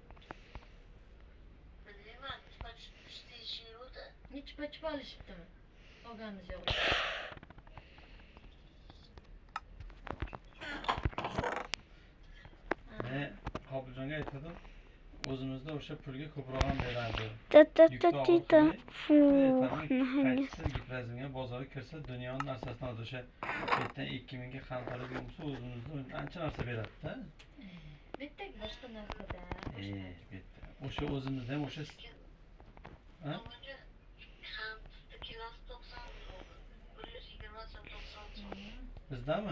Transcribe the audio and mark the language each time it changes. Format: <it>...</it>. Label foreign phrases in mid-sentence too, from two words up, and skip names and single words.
<uz>Bilmayman, ichpa olishibdimi? Olganimiz yo'q. Qobiljonga aytdim, o'zimizda o'sha pulga ko'proq ham beradi.</uz> <ru>Та-та-та-та-та. Фу, наконец.</ru> <uz>Giprazmga bozorga kirsa dunyoning narsasini oladi. O'sha yerdan 2000 ga qandolar bo'lsa o'zimizda ancha narsa beradi-da. Bitta boshqa narsada. Bitta. O'sha o'zimizda ham o'sha ha? Bizdami?</uz>